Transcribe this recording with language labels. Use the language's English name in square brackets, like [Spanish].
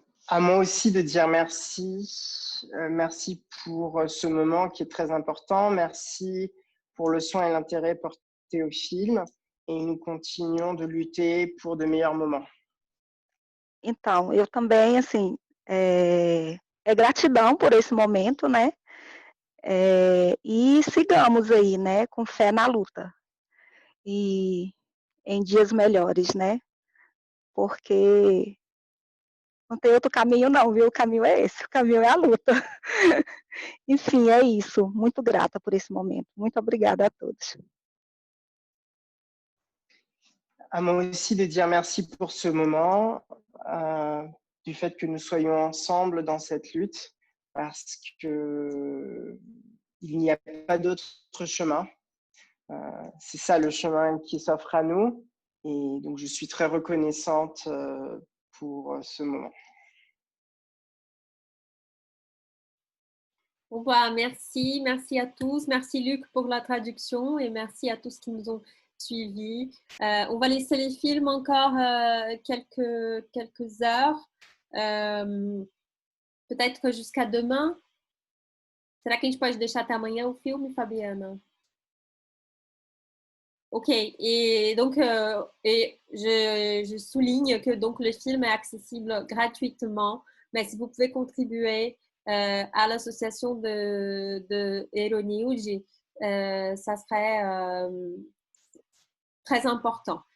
[French] À moi aussi de dire merci. Merci pour ce moment qui est très important. Merci pour le soin et l'intérêt porté au film. Et nous continuons de lutter pour de meilleurs moments. [Portuguese] Então, eu também, assim, é gratidão por esse momento, né? E sigamos aí, né? Com fé na luta. E em dias melhores, né? Porque não tem outro caminho não, viu? O caminho é esse, o caminho é a luta. Enfim, é isso. Muito grata por esse momento. Muito obrigada a todos. [French] À moi aussi de dire merci pour ce moment, du fait que nous soyons ensemble dans cette lutte, parce que il n'y a pas d'autre chemin. C'est ça le chemin qui s'offre à nous, et donc je suis très reconnaissante pour ce moment. Au revoir, merci à tous. Merci Luc pour la traduction et merci à tous qui nous ont suivis. On va laisser les films encore quelques heures, peut-être jusqu'à demain. [Portuguese] Será que a gente pode deixar até amanhã o filme, Fabiana? [French] Ok, et donc je souligne que donc, le film est accessible gratuitement, mais si vous pouvez contribuer à l'association de Euronews, ça serait très important.